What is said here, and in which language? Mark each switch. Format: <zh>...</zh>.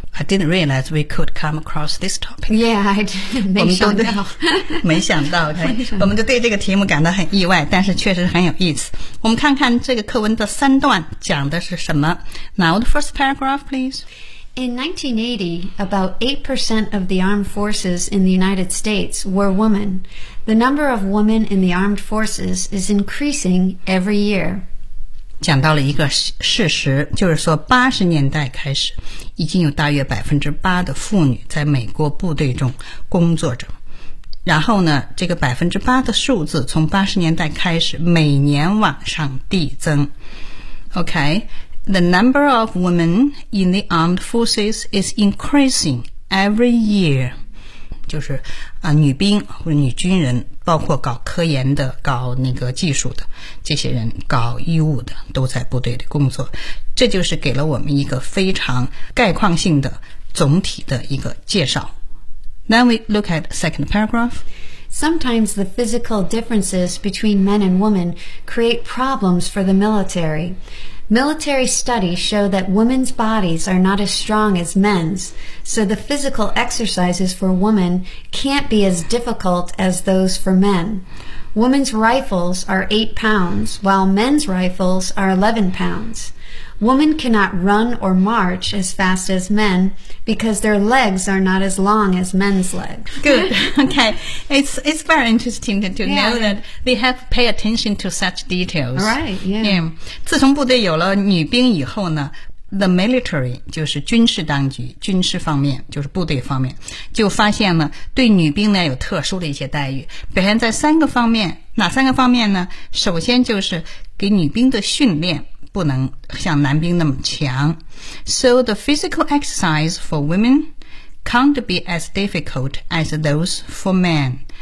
<en>I didn't realize we could come across this topic. Yeah, I did.</en> <zh>没想到，没想到。Okay. 我们就对这个题目感到很意外，但是确实很有意思。我们看看这个课文的三段讲的是什么。</zh> <en>Now the first paragraph, please. In 1980, about 8% of the armed forces in the United States were women. The number of women in the armed forces is increasing every year.</en> <zh>讲到了一个事实，就是说80年代开始已经有大约 8% 的妇女在美国部队中工作着，然后呢这个 8% 的数字从80年代开始每年往上递增。 OK,</zh> <en>The number of women in the armed forces is increasing every year,</en> <zh>就是啊，女兵或者女军人，包括搞科研的、搞那个技术的这些人、搞医务的，都在部队里工作。这就是给了我们一个非常概况性的总体的一个介绍。</zh> <en>Then we look at second paragraph. Sometimes the physical differences between men and women create problems for the military. Military studies show that women's bodies are not as strong as men's, so the physical exercises for women can't be as difficult as those for men. Women's rifles are 8 pounds, while men's rifles are 11 pounds. Women cannot run or march as fast as men because their legs are not as long as men's legs. Good. Okay. It's very interesting to know that they have pay attention to such details. Right. Yeah.</en> <zh>Yeah. 自从部队有了女兵以后呢</zh> <en>the military,</en> <zh>就是军事当局，军事方面，就是部队方面，就发现了对女兵呢有特殊的一些待遇。表现在三个方面，哪三个方面呢？首先就是给女兵的训练不能像男兵那么强。 So the physical exercise for women can't be as difficult as those for men.</zh>